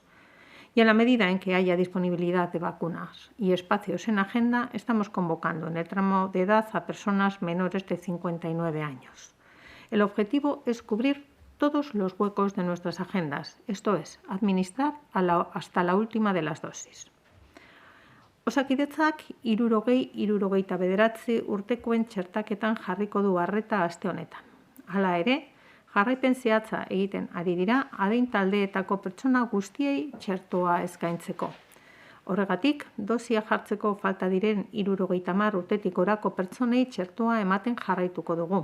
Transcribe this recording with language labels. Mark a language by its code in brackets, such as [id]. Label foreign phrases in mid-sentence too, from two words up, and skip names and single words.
[es] Y en la medida en que haya disponibilidad de vacunas y espacios en agenda, estamos convocando en el tramo de edad a personas menores de 59 años. El objetivo es cubrir todos los huecos de nuestras agendas, esto es, administrar hasta la última de las dosis. [eu] Osakidetzak 69 urtekoen txertaketan jarriko du arreta aste honetan. Hala ere, jarraipen zehatza egiten ari dira adin taldeetako pertsona guztiei txertoa eskaintzeko. Horregatik, dosia jartzeko falta diren 70 urtetik gorako pertsonei txertoa ematen jarraituko dugu.